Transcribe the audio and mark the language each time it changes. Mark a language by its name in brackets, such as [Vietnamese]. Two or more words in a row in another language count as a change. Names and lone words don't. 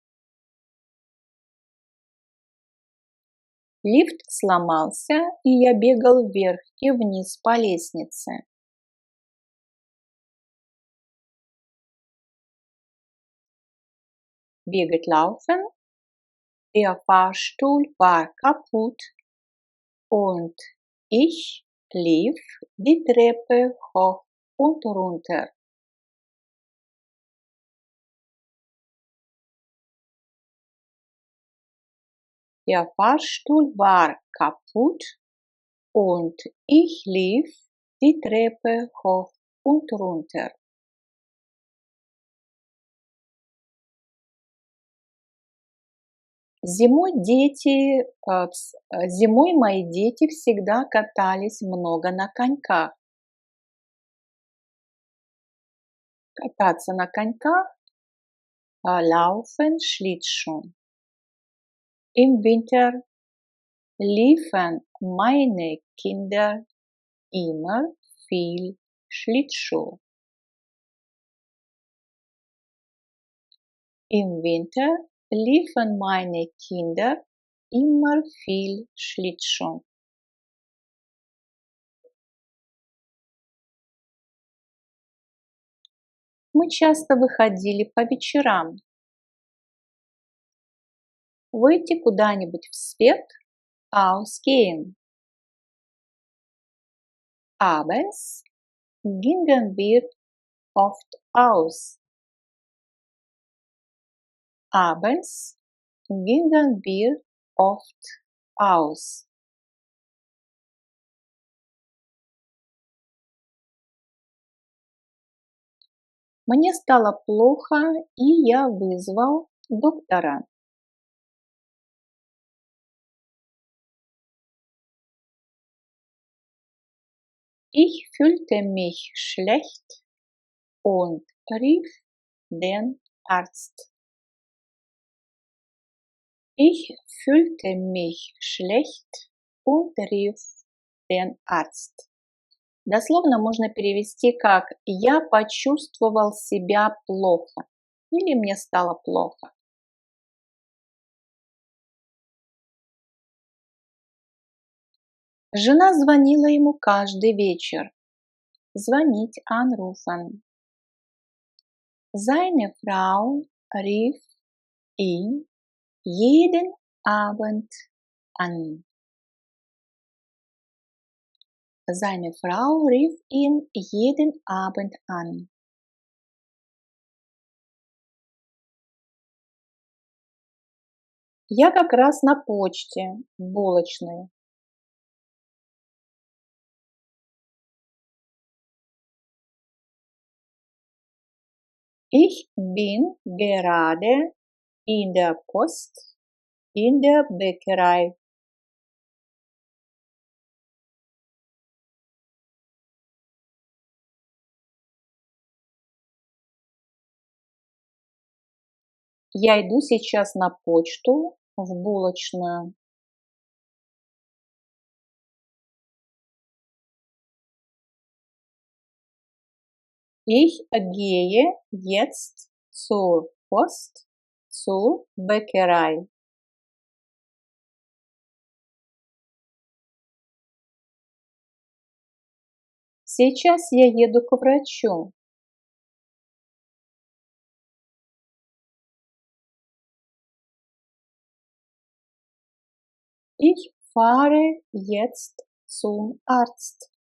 [Russian] Лифт сломался, и я бегал вверх и вниз по лестнице. Bегать laufen. [German] Der Fahrstuhl war kaputt und ich lief die Treppe hoch und runter. Der Fahrstuhl war kaputt und ich lief die Treppe hoch und runter. [Russian] Зимой мои дети всегда катались много на коньках. Кататься на коньках, [German] laufen, Schlittschuh. Im Winter liefen meine Kinder immer viel Schlittschuh. Im Winter liefen meine Kinder immer viel Schlittschuh. [Russian] Мы часто выходили по вечерам. Выйти куда-нибудь в свет, [German] ausgehen. Abends gingen wir oft aus. Abends gingen wir oft aus. [Russian] Мне стало плохо, и я вызвал доктора. [German] Ich fühlte mich schlecht und rief den Arzt. Ich fühlte mich schlecht und rief den Arzt. [Russian] Дословно можно перевести как «я почувствовал себя плохо» или «мне стало плохо». Жена звонила ему каждый вечер. Звонить anrufen. [German] Seine Frau rief ihn jeden Abend an. Seine Frau rief ihn jeden Abend an. [Russian] Я как раз на почте, в булочной. [German] Ich bin gerade in der Post, in der Bäckerei. [Russian] Я иду сейчас на почту, в булочную. [German] Ich gehe jetzt zur Post, zur Bäckerei. [Russian] Сейчас я еду к врачу. [German] Ich fahre jetzt zum Arzt.